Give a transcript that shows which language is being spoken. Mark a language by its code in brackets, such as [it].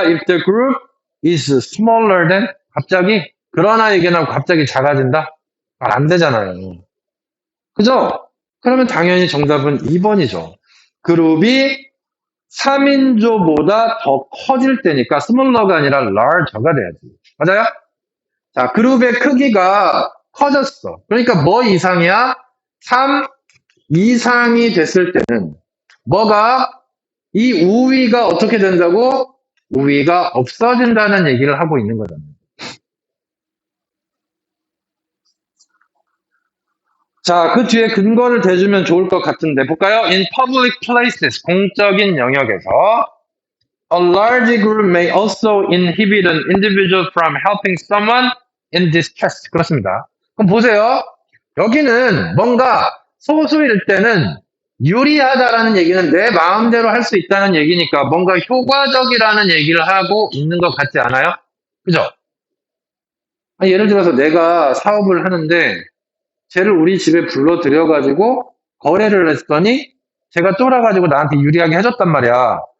[en] If the group is smaller than [ko] 갑자기 그러나 얘기는 갑자기 작아진다? 말 안 되잖아요. 그죠? 그러면 당연히 정답은 2번이죠. 그룹이 3인조보다 더 커질 때니까 smaller가 아니라 larger가 돼야지. 맞아요? 자, 그룹의 크기가 커졌어. 그러니까 뭐 이상이야? 3 이상이 됐을 때는 뭐가 이 우위가 어떻게 된다고? 우위가 없어진다는 얘기를 하고 있는 거잖아요. 자, 그 뒤에 근거를 대주면 좋을 것 같은데 볼까요? [en] In public places, [ko] 공적인 영역에서 [en] a large group may also inhibit an individual from helping someone in distress. [ko] 그렇습니다. 그럼 보세요. 여기는 뭔가 소수일 때는 유리하다라는 얘기는 내 마음대로 할 수 있다는 얘기니까 뭔가 효과적이라는 얘기를 하고 있는 것 같지 않아요? 그죠? 예를 들어서 내가 사업을 하는데 쟤를 우리 집에 불러들여가지고 거래를 했더니 제가 쫄아가지고 나한테 유리하게 해줬단 말이야.